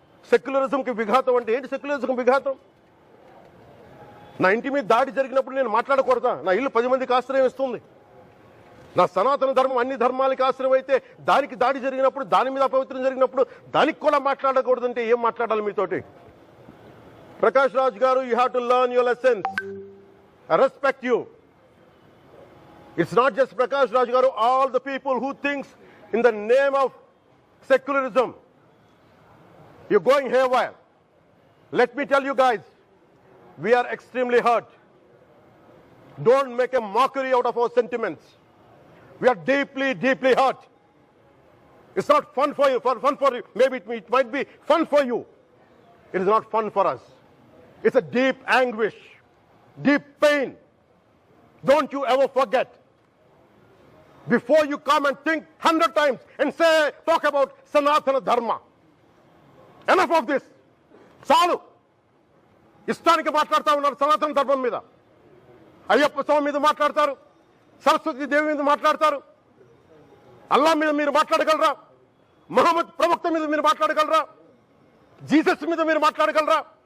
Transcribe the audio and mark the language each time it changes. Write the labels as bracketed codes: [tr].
[te] సెక్యులరిజంకి విఘాతం అంటే ఏంటి? సెక్యులరిజం విఘాతం? నా ఇంటి మీద దాడి జరిగినప్పుడు నేను మాట్లాడకూడదా? నా ఇల్లు 10 మందికి ఆశ్రయం ఇస్తుంది. నా సనాతన ధర్మం అన్ని ధర్మాలకి ఆశ్రయం అయితే దానికి దాడి జరిగినప్పుడు, దాని మీద అపవిత్రం జరిగినప్పుడు దానికి కూడా మాట్లాడకూడదంటే ఏం మాట్లాడాలి మీతోటి? [en] Prakash Raj garu, you have to learn your lessons. I respect you. It's not just Prakash Raj garu, all the people who thinks in the name of secularism, you're going haywire. Let me tell you guys, we are extremely hurt. Don't make a mockery out of our sentiments. We are deeply, deeply hurt. It's not fun for you, maybe it might be fun for you. It is not fun for us. It's a deep anguish, deep pain. Don't you ever forget. Before you come and think 100 times and talk about Sanatana Dharma. Enough of this. [te] చాలు. ఇష్టానికి మాట్లాడుతూ ఉన్నారు సనాతన ధర్మం మీద. అయ్యప్ప స్వామి మీద మాట్లాడతారు, సరస్వతి దేవి మీద మాట్లాడతారు, అల్లా మీద మీరు మాట్లాడగలరా? మహమ్మద్ ప్రవక్త మీద మీరు మాట్లాడగలరా? జీసస్ మీద మీరు మాట్లాడగలరా?